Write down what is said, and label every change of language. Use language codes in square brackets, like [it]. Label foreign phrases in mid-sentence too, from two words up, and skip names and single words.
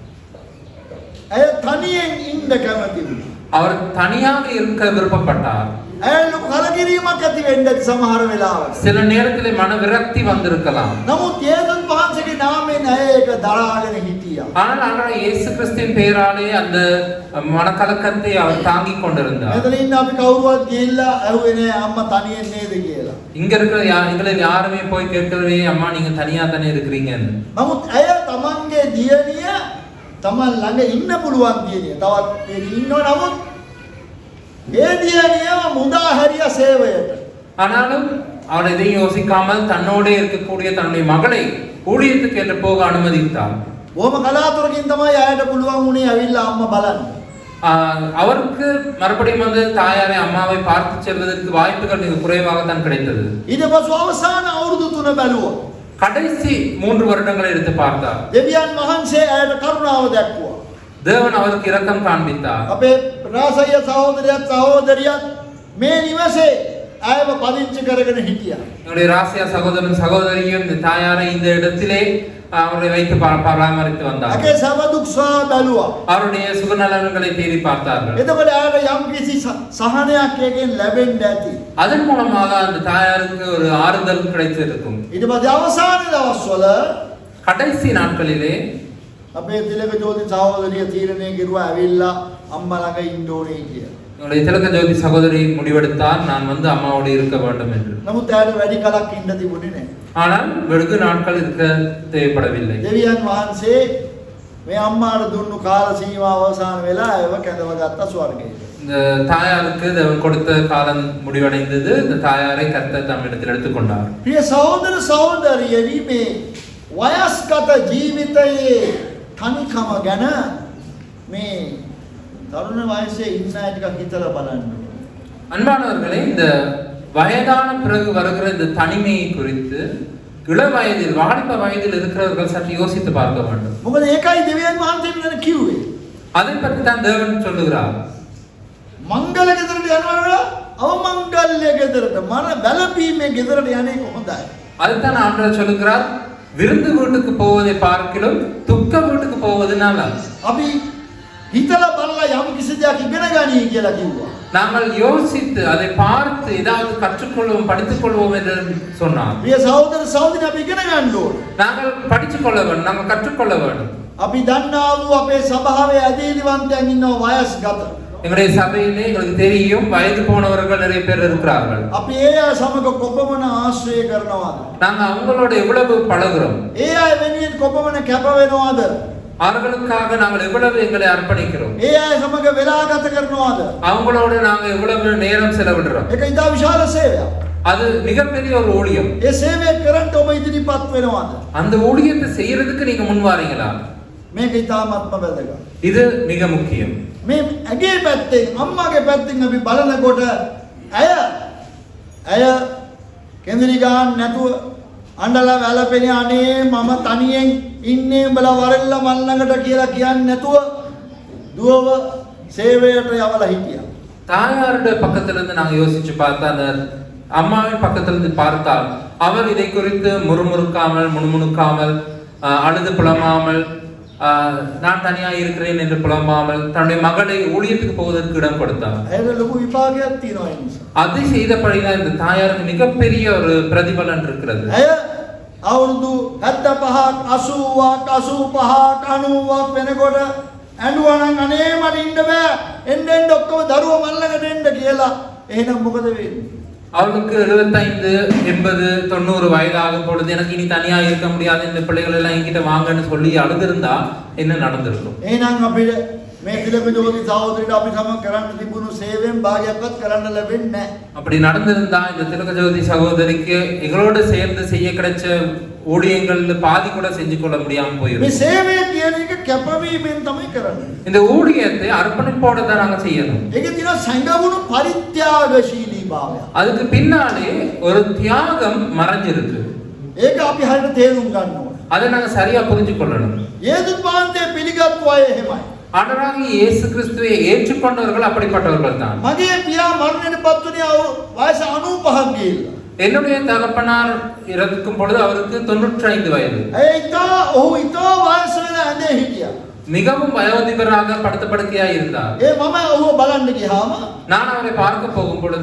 [si] ඇය තනියෙන් ඉන්න කැමති වුණා. [ta] அவர் தனியாக இருக்க விருப்பப்பட்டார். [si] ඇය ලොකු කලකිරීමක් ඇති වෙන්න ඇති සමහර වෙලාවට. [ta] சில நேரத்தில் மன விரக்தி வந்திருக்கலாம். [si] නමුත් යේසුස් වහන්සේගේ නාමයෙන් ඇය ඒක දරාගෙන හිටියා. [ta] ஆனால் இயேசு கிறிஸ்துவின் பெயராலே அந்த மனக்கலக்கத்தை அவர் தாங்கிக் கொண்டிருந்தார். [si] මෙතන ඉන්න අපි කවුරුවත් ගිහිල්ලා ඇහුවේ නෑ අම්මා තනියෙන් නේද කියලා. [ta] இங்க இருக்கிற எங்களில் யாருமே போய் கேட்கவே அம்மா நீங்க தனியா தானே இருக்கிறீங்கன்னு. [si] නමුත් ඇය තමන්ගේ දියණිය තමන් ළඟ ඉන්න පුළුවන් දියණිය. තවත් ඉන්නව නමුත් ඒ දියණියව මුදා හැරියා සේවයට. [ta] ஆனாலும் அவர் எதையும் யோசிக்காமல் தன்னோட இருக்கக்கூடிய தன்னுடைய மகளை ஊழியத்துக்கு என்று போக அனுமதித்தார். [si] බොහොම කලාතුරකින් තමයි ඇයට පුළුවන් වුණේ ඇවිල්ලා අම්මා බලන්න. [ta] அவருக்கு மறுபடியும் வந்து தாயாரை அம்மாவை பார்த்து செல்வதற்கு வாய்ப்புகள் மிக குறைவாகத்தான் கிடைத்தது. [si] ඊට පස්සේ අවසාන අවුරුදු 3 බැලුවා. [ta] கடைசி 3 வருடங்களை எடுத்து பார்த்தார். [si] දෙවියන් වහන්සේ ඇයට කරුණාව දැක්වුවා. [ta] தேவன் அவருக்கு இரக்கம் காண்பித்தார். [si] අපේ රාසය සහෝදරයත් සහෝදරියත් මේ නිවසේ ඇයව පදිංචි කරගෙන හිටියා. [ta] என்னுடைய ராசியா சகோதரன் சகோதரியும் இந்த தாயாரை இந்த இடத்திலே அவரை வைத்து பராமரித்து வந்தார். [si] ඇගේ සමදුක්සා බැලුවා. [ta] அவருடைய சுகநலன்களை தேடி பார்த்தார்கள். [si] එතකොට ඇයට යම්කිසි සහනයක් එකෙන් ලැබෙන්න ඇති. [ta] அதன் மூலமாக அந்த தாயாருக்கு ஒரு ஆறுதல் கிடைத்திருக்கும். [si] ඊට පස්සේ අවසාන දවස්වල [ta] கடைசி நாட்களிலே [si] අපේ තිලක ජෝති සහෝදරිය තීරණය කෙරුවා ඇවිල්ලා අම්මා ළඟ ඉන්න ඕනේ කියලා. [ta] என்னுடைய திலக ஜோதி சகோதரி முடிவெடுத்தார் நான் வந்து அம்மாவோடு இருக்க வேண்டும் என்று. [si] නමුත් ඇයට වැඩි කලක් ඉන්න තිබුණේ නැහැ. [ta] ஆனால் வெகு நாட்கள் இருக்க தேவைப்படவில்லை. [si] දෙවියන් වහන්සේ මේ අම්මාට දුන්නු කාල සීමාව අවසන් වෙලා ඒව කැඳවගත්ත ස්වර්ගයට. [ta] இந்த தாயாருக்கு தேவன் கொடுத்த காலம் முடிவடைந்தது. இந்த தாயாரை கர்த்தர் தம்மிடத்தில் எடுத்துக்கொண்டார். [si] ප්‍රිය සහෝදර සහෝදරියනි මේ වයස්ගත ජීවිතයේ තනිකම ගැන මේ තරුණ වයසේ ඉන්න අය ටිකක් හිතලා බලන්න. [ta] அன்பானவர்களே, இந்த வயதான பிறகு வருகிற இந்த தனிமையை குறித்து இள வயதில் வாலிப வயதில் இருக்கிறவர்கள் சற்று யோசித்து பார்க்க வேண்டும். [si] මොකද ඒකයි දෙවියන් වහන්සේ මෙතන කිව්වේ. [ta] அதை பற்றி தான் தேவன் சொல்லுகிறார். [si] මංගල ගෙදරට යනවා අවමංගල්‍ය ගෙදරට මන බැලපීමේ ගෙදරට යන්නේ කොහොඳයි. [ta] அதுதான் ஆண்டவர் சொல்லுகிறார், விருந்து வீட்டுக்கு போவதை பார்க்கிலும் துக்க வீட்டுக்கு போவது நல்லது. [si] අපි හිතලා බලලා යම් කිසි දෙයක් ඉගෙන ගනී කියලා කිව්වා. [ta] நாங்கள் யோசித்து அதை பார்த்து ஏதாவது கற்றுக்கொள்வோம் படித்துக் கொள்வோம் என்று சொன்னார். [si] ප්‍රිය සහෝදර සහෝදරියනි අපි ඉගෙන ගන්න ඕනේ. [ta] நாங்கள் படித்துக் கொள்ள வேண்டும், நாங்கள் கற்றுக்கொள்ள வேண்டும். [si] අපි දන්නා වූ අපේ සභාවේ අධීනවන්තයන් ඉන්නවා වයස්ගත. [ta] எங்களுடைய சபையிலே எங்களுக்கு தெரியும் வயது போனவர்கள் நிறைய பேர் இருக்கிறார்கள். [si] අපි ඒ අය සමග කොපමණ ආශ්‍රය කරනවද? [ta] நாங்க அவங்களோட எவ்வளவு பழகுறோம், [si] ඒ අය වෙනුවෙන් කොපමණ කැප වෙනවද? [ta] அவர்களுக்காக நாங்கள் எவ்வளவு எங்களை அர்ப்பணிக்கிறோம், [si] ඒ අය සමග වෙලා ගත කරනවද? [ta] அவங்களோட நாங்க எவ்வளவு நேரம் செலவிடுறோம். [si] ඒක ඉතා විශාල සේවයක්. [ta] அது மிகப்பெரிய ஒரு ஊழியம். [si] ඒ සේවය කරන්න ඔබ ඉදිරිපත් වෙනවද? [ta] அந்த ஊழியத்தை செய்யறதுக்கு நீங்க முன் வாரீங்களா? [si] මේක ඉතාමත්ම වැදගත්. [ta] இது மிக முக்கியம். [si] මේ ඇගේ පැත්තෙන් අම්මාගේ පැත්තෙන් අපි බලනකොට ඇය කෙන්දිරි ගන්න නැතුව අඬලා වැළපෙන අනේ මම තනියෙන් ඉන්නේ උඹලා වරෙල්ල මල් ළඟට කියලා කියන්නේ නැතුව දුවව සේවයට යවලා හිටියා. [ta] தாயாருடைய பக்கத்துல இருந்து நாங்க யோசிச்சு பார்த்தா, அந்த அம்மாவின் பக்கத்துல இருந்து பார்த்தால் அவர் இதை குறித்து முறுமுறுக்காமல் முணுமுணுக்காமல் அழுது புலமாமல் நான் தனியா இருக்கிறேன் என்று புலம்பாமல் தன்னுடைய மகளை ஊழியத்துக்கு போவதற்கு இடம் கொடுத்தார். [si] ඇයට ලොකු විපාකයක් තියෙනවා ඒ නිසා. [ta] அதை செய்தபடிதான் இந்த தாயாருக்கு மிகப்பெரிய ஒரு பிரதிபலன் இருக்கிறது. [si] ඇය අවුරුදු 75ක් 80ක් 85ක් 90ක් වෙනකොට ඇඬුවා නම් අනේ මට ඉන්න බෑ එන්න එන්න ඔක්කොම දරුවෝ මල්ලකට එන්න කියලා. එහෙනම් මොකද වෙන්නේ? [ta] அவளுக்கு 75, 80, 90 வயதாகும் பொழுது எனக்கு இனி தனியா இருக்க முடியாது, இந்த பிள்ளைகள் எல்லாம் என்கிட்ட வாங்கன்னு சொல்லி அழுதிருந்தா என்ன நடந்திருக்கும்? [si] එහෙනම් අපිට මේ තිලක ජෝති සහෝදරියට අපි සමග කරන්න තිබුණු සේවයෙන් භාගයක්වත් කරන්න ලැබෙන්නේ නැහැ. [ta] அப்படி நடந்திருந்தா இந்த திலக ஜோதி சகோதரிக்கு எங்களோட சேர்ந்து செய்ய கிடைச்ச ஊழியங்கள் பாதி கூட செஞ்சு கொள்ள முடியாம [si] මේ [ta] போயிடும். [si] සේවය කියන එක කැපවීමෙන් තමයි කරන්නේ. [ta] இந்த ஊழியத்தை அர்ப்பணிப்போட தான் நாங்க செய்யணும். [si] ඒකේ තියෙන සංගවුණු පරිත්‍යාගශීලී භාවය. [ta] அதுக்கு பின்னாலே ஒரு தியாகம் மறைஞ்சிருக்கு. [si] ඒක අපි හරියට තේරුම් ගන්න ඕනේ. [ta] அதை நாங்க சரியா புரிஞ்சு கொள்ளணும். [si] යේසුස් වහන්සේ පිළිගත්තු අය එහෙමයි. [ta] ஆண்டவராகிய இயேசு கிறிஸ்துவை ஏற்றுக்கொண்டவர்கள் அப்படிப்பட்டவர்கள் தான். [si] මගේ පියා මරණයට පත් වුණේ වයස 95ක් ගිහිල්ලා. [ta] என்னுடைய தகப்பனார் இறக்கும் பொழுது அவருக்கு 95 வயது. [si] ඔහු ඉතා වයස වෙන ඇඳේ හිටියා. [ta] மிகவும் வயோதிபராக படுத்த படுக்கையாய் இருந்தார். [si] මම ඔහුව බලන්න ගියාම [ta] நான் அவரை பார்க்க போகும் பொழுது